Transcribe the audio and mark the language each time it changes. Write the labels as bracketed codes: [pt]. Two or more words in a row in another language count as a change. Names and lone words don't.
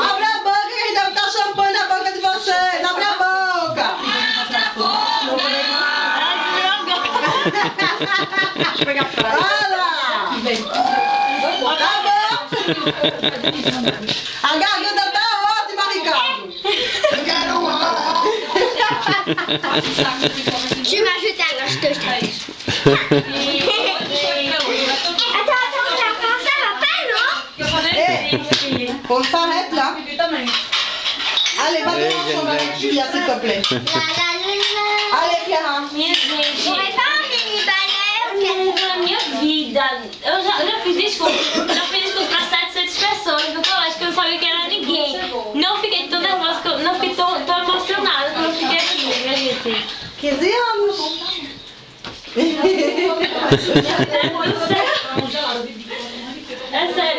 [pt] Abre a boca que a gente deve botar champanhe na boca de vocês. Abre a boca. Deixa eu pegar a praia. Fala. Tá bom. A garganta tá ótima, Ricardo. [fr] Tu vas ajouter un gage que je t'attends. Attends, ça va pas, non? [pt] Força reto lá. Também. [fr] Allez, va te chambre avec Julia, s'il te plaît. Allez, Pierre. [pt] Minha gente, [fr] J'aurais pas un mini balai. [pt] na minha vida, eu já fiz discurso. Já fiz discurso pra 700 pessoas no colégio que eu não sabia que era ninguém. Não fiquei tão nervosa, que eu não fiquei tão emocionada quando eu fiquei aqui, minha gente. 15 anos. É sério.